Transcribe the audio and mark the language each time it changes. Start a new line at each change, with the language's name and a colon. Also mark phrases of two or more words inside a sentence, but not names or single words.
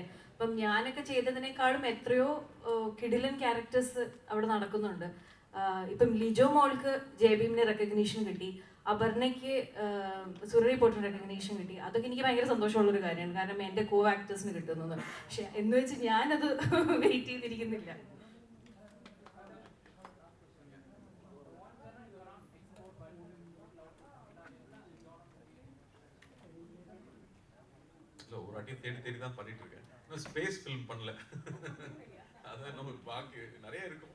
Malayalam: അപ്പം ഞാനൊക്കെ ചെയ്തതിനേക്കാളും എത്രയോ കിടിലൻ ക്യാരക്ടേഴ്സ് അവിടെ നടക്കുന്നുണ്ട്. ഇപ്പം ലിജോ മോൾക്ക് ജയബീമിന് റെക്കഗ്നീഷൻ കിട്ടി. അപർണയ്ക്ക് സുരഭി പോയിട്ട് റെക്കഗ്നീഷൻ കിട്ടി. അതൊക്കെ എനിക്ക് ഭയങ്കര സന്തോഷമുള്ളൊരു കാര്യമാണ്, കാരണം എൻ്റെ കോ ആക്ടേഴ്സിന് കിട്ടുന്നത്. പക്ഷെ എന്ന് വെച്ച് ഞാനത് വെയിറ്റ് ചെയ്തിരിക്കുന്നില്ല.
Tamil: இல்லை ஒரு வாட்டி தேடி தேடி தான் பண்ணிட்டு இருக்கேன். இன்னும்
English: space film
Tamil: பண்ணல. அதான் நம்ம பாக்கி நிறைய இருக்கும்.